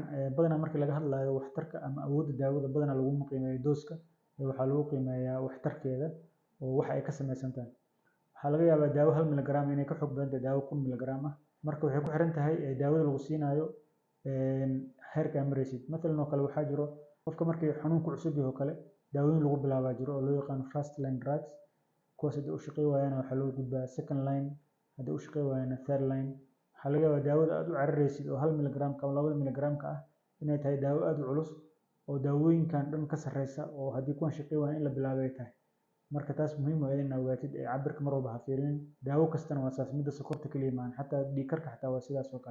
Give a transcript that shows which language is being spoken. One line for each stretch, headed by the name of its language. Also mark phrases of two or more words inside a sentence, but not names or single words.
Somali: badanaa markii laga hadlayo waxtarka ama awoodda daawada badanaa laguma qiimeeyo dooska, waxaa lagu qiimeeyaa waxtarkeeda oo waxa ay ka samaysan tahay. waxaa laga yaabaa daawo 1 milligram inay ka xoog badan tahay daawo 1,000 milligram ah. marka waxay ku xiran tahay daawada lagu siinayo heerka aad maraysid. matalan oo kale waxaa jiro qofka markii xanuunku cusub yahay oo kale daawooyin lagu bilaabaa jiro oo loo yaqaano
English: first line drugs.
Somali: kuwaas haddii u shaqey waayana waxaa loo gudbaa
English: second line,
Somali: haddii u shaqey waayana
English: third line.
Somali: waxaa laga yaabaa daawada aad u cararaysid oo 1 milligram ama 2 milligram ah inay tahay daawo aad u culus oo daawooyinkan dhan ka sarreysa oo haddii kuwan shaqey waayaan in la bilaabo ay tahay. marka taas muhiim waa inaad ogaatid cabirka mar walba ha fiirinin. daawo kastana waa saas, midda sokorta kaliya maahan, xataa dhiig karka xataa waa sidaas oo kale.